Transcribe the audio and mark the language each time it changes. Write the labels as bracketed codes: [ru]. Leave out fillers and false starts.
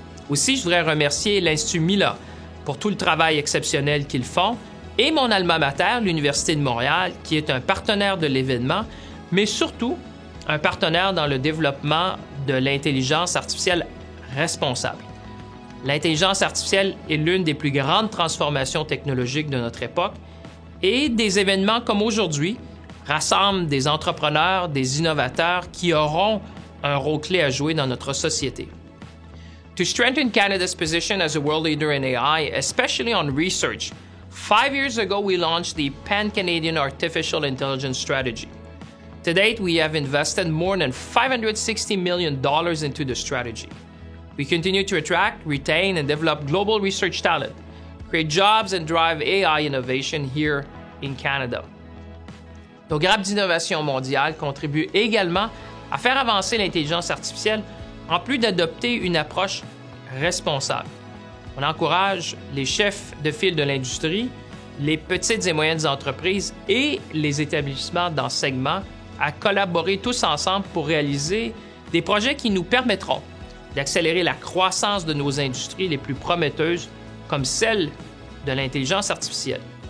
[fr] Aussi, je voudrais remercier l'Institut Mila pour tout le travail exceptionnel qu'ils font et mon alma mater, l'Université de Montréal, qui est un partenaire de l'événement, mais surtout un partenaire dans le développement de l'intelligence artificielle responsable. L'intelligence artificielle est l'une des plus grandes transformations technologiques de notre époque et des événements comme aujourd'hui rassemblent des entrepreneurs, des innovateurs qui auront un rôle clé à jouer dans notre société. [en] To strengthen Canada's position as a world leader in AI, especially on research, 5 years ago we launched the Pan-Canadian Artificial Intelligence Strategy. To date, we have invested more than $560 million into the strategy. We continue to attract, retain, and develop global research talent, create jobs, and drive AI innovation here in Canada. [fr] Nos grappes d'innovation mondiale contribuent également à faire avancer l'intelligence artificielle en plus d'adopter une approche responsable. On encourage les chefs de file de l'industrie, les petites et moyennes entreprises et les établissements d'enseignement à collaborer tous ensemble pour réaliser des projets qui nous permettront d'accélérer la croissance de nos industries les plus prometteuses, comme celle de l'intelligence artificielle.